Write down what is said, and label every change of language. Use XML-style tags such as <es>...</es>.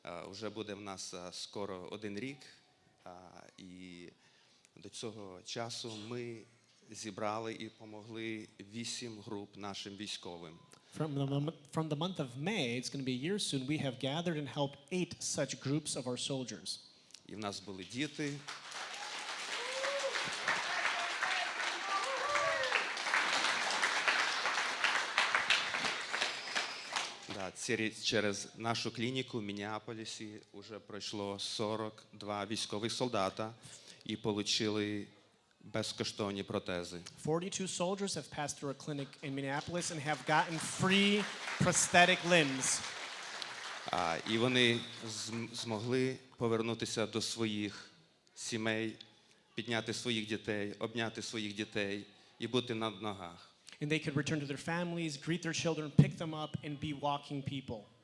<uk>Уже буде в нас скоро 1 рік. І до цього часу ми зібрали і допомогли 8 груп нашим військовим.</uk> <en>From the month of May, it's going to be a year soon, we have gathered and helped 8 such groups of our soldiers.</en> <uk>І в нас були діти. Да, через нашу клініку в Міннеаполісі вже пройшло 42 військових солдата і отримали безкоштовні протези.</uk> <en>42 soldiers have passed through a clinic in Minneapolis and have gotten free prosthetic limbs.</en> <uk>І вони змогли повернутися до своїх сімей, підняти своїх дітей, обняти своїх дітей і бути на ногах.</uk> <en>And they could return to their families, greet their children, pick them up, and be walking people.</en>